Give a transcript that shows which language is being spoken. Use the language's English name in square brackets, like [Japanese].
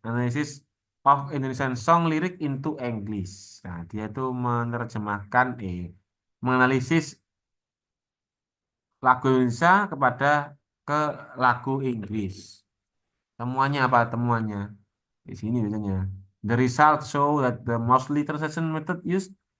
[English] Analysis of Indonesian song lyric into English. [Indonesian] Nah, dia itu menerjemahkan, menganalisis lagu Indonesia ke lagu Inggris. Temuannya apa? Temuannya di sini biasanya. [English] The result show that the mostly translation method used.